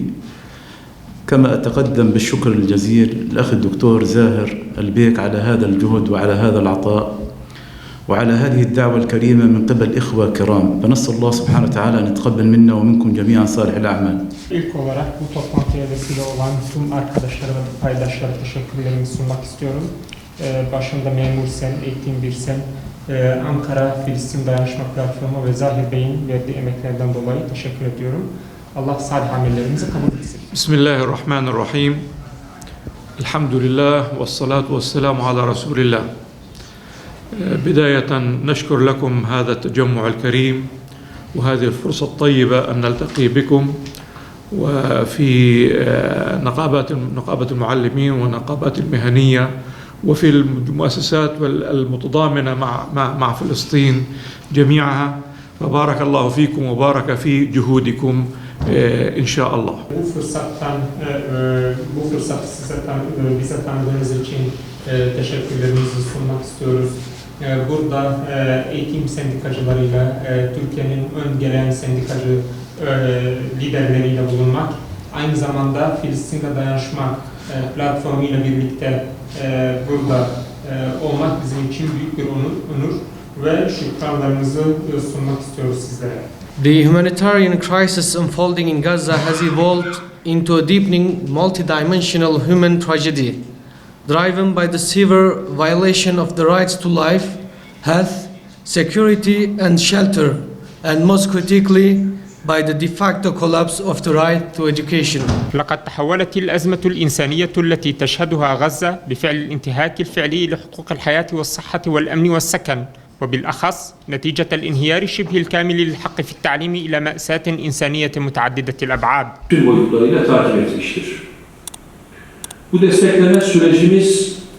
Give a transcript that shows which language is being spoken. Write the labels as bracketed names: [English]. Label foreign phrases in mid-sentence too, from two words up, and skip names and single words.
[Arabic] كما أتقدم بالشكر الجزيل للأخ الدكتور زاهر البيك على هذا الجهد وعلى هذا العطاء وعلى هذه الدعوة الكريمة من قبل إخوة كرام فنسأل الله سبحانه وتعالى أن يتقبل منا ومنكم جميعا صالح الأعمال. [Turkish] İlk olarak bu toplantıya vesile olan tüm arkadaşlara ve paydaşlara teşekkürlerimi sunmak istiyorum. Başında Memur Sen, Eğitim Bir Sen, Ankara Filistin Dayanışma Platformu ve Zahir Bey'in verdiği emeklerden dolayı teşekkür ediyorum. Allah salih amellerimizi kabul etsin. [Arabic] بسم الله الرحمن الرحيم. الحمد لله والصلاة والسلام على رسول الله. بداية نشكر لكم هذا التجمع الكريم وهذه الفرصة الطيبة أن نلتقي بكم وفي نقابة المعلمين والنقابات المهنية وفي المؤسسات المتضامنة مع فلسطين جميعها فبارك الله فيكم وبارك في جهودكم إن شاء الله. [Turkish] Bu fırsatı bize tanıdığınız için teşekkürlerimizi sunmak istiyoruz. Burada eğitim sendikacılarıyla, Türkiye'nin ön gelen sendikacı liderleriyle bulunmak, aynı zamanda Filistin'de dayanışma platformu ile birlikte burada olmak bizim için büyük bir onur ve şükranlarımızı sunmak istiyoruz sizlere. [English] The humanitarian crisis unfolding in Gaza has evolved into a deepening multidimensional human tragedy, driven by the severe violation of the rights to life, health, security and shelter, and most critically by the de facto collapse of the right to education. [Arabic] لقد تحولت الأزمة الإنسانية التي تشهدها غزة بفعل الانتهاك الفعلي لحقوق الحياة والصحة والأمن والسكن وبالأخص نتيجة الانهيار شبه الكامل للحق في التعليم إلى مأساة إنسانية متعددة الأبعاد. [Turkish] Tüm boyutlarıyla takip etmiştir. Bu destekleme sürecimiz